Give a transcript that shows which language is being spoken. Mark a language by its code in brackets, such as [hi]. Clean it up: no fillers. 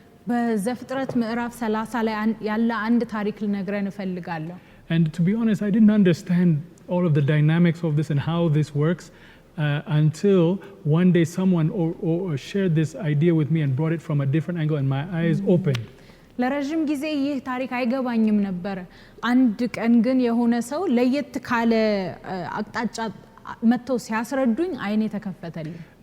[am] በዘፍጥረት ምዕራፍ 30 ላይ ያለ አንድ ታሪክ ልነግረን እፈልጋለሁ [en] And to be honest, I didn't understand all of the dynamics of this and how this works until one day someone shared this idea with me and brought it from a different angle and my eyes opened. [am] ለረጅም ጊዜ ይህ ታሪክ አይገባኝም ነበር አንድ ቀን ግን የሆነ ሰው ለየት ካለ አቅጣጫ መጥተው ሲያስረዱኝ አይኔ ተከፈተልኝ